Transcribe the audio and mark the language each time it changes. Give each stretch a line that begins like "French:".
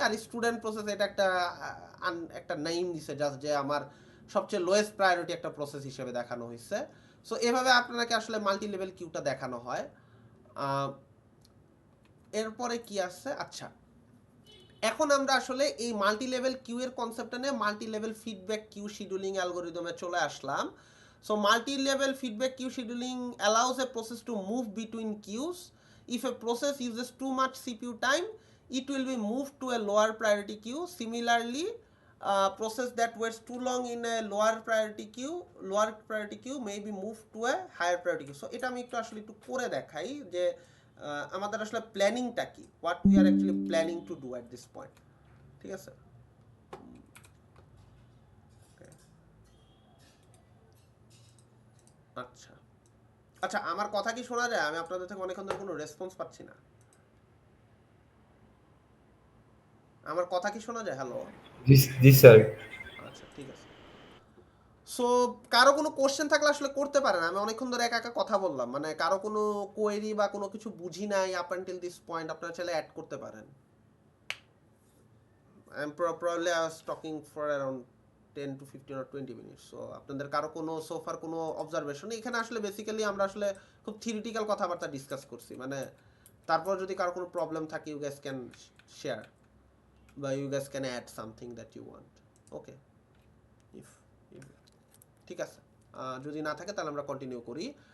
Bangla: আর student process এটা একটা name দিছে জাস্ট, যে আমার সবচেয়ে লোয়েস্ট প্রায়োরিটি একটা প্রসেস হিসেবে দেখানো হয়েছে। সো এভাবে আপনাকে আসলে মাল্টি লেভেল কিউটা দেখানো হয়। এরপরে কি আছে? আচ্ছা, এখন আমরা আসলে এই মাল্টি লেভেল কিউ এর কনসেপ্টটা নিয়ে multi level feedback Q scheduling অ্যালগরিদমে চলে আসলাম।
English: So multi level feedback queue scheduling allows a process to move between queues. If a process uses too much CPU time, it will be moved to a lower priority queue. Similarly, process that waits too long in a lower priority queue may be moved to a higher priority queue.
Bangla: So এটা আমি একটু আসলে একটু করে দেখাই যে আমাদের আসলে প্ল্যানিংটা কি,
English: What we are actually planning to do at this point.
Bangla: ঠিক আছে? আচ্ছা আচ্ছা, আমার কথা কি শোনা যায়? আমি আপনাদের থেকে অনেকক্ষণ ধরে কোনো রেসপন্স পাচ্ছি না। আমার কথা কি শোনা যায়? হ্যালো? জি স্যার। আচ্ছা, ঠিক আছে। সো কারো কোনো কোশ্চেন থাকলে আসলে করতে পারেন। আমি অনেকক্ষণ ধরে একা একা কথা বললাম, মানে কারো কোনো কোয়েরি বা কোনো কিছু বুঝি নাই
English: up until this point,
Bangla: আপনারা চাইলে অ্যাড করতে পারেন।
English: Probably I was talking for around 10 to 15 or 20 minutes.
Bangla: So আপনাদের কারো কোনো সোফার কোনো অবজারভেশন? এখানে আসলে বেসিক্যালি আমরা আসলে খুব থিওরিটিক্যাল কথাবার্তা ডিসকাস করছি, মানে তারপর যদি কারো কোনো প্রবলেম থাকে
English: You guys can share বা you guys can add something that you want.
Bangla: Okay, if ঠিক আছে, যদি না থাকে তাহলে আমরা কন্টিনিউ করি।